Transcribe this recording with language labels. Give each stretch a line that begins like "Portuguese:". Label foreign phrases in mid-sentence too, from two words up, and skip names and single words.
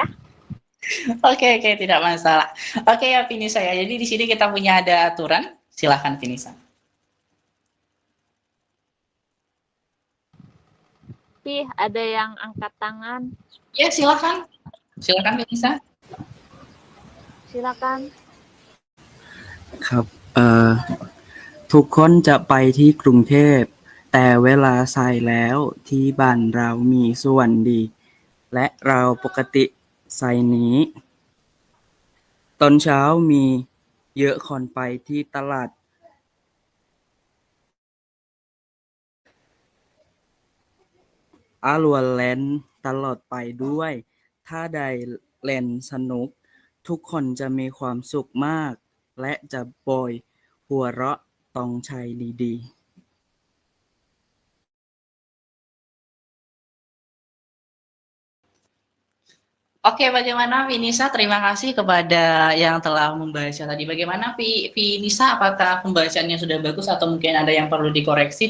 Indonesian: Oke, tidak masalah. Oke ya, Finisa ya. Jadi di sini kita punya ada aturan. Silakan, Finisa. Pi, ada yang angkat tangan? Ya, silakan. Silakan, Finisa. Silakan.
Thai: ครับทุกคนจะไปที่กรุงเทพแต่เวลาสายแล้วที่บ้านเรามีส่วนดีและเราปกติสายนี้ตอนเช้ามีเยอะคนไปที่ตลาด อารัวแลนด์ตลอดไปด้วยถ้าได้เล่นสนุกทุกคนจะมีความสุขมากและจะโบยหัวเราะต้องใช้ดีๆ
Indonesian: Oke, bagaimana Finisa? Terima kasih kepada yang telah membaca tadi. Bagaimana Finisa? Apakah pembacaannya sudah bagus atau mungkin ada yang perlu dikoreksi?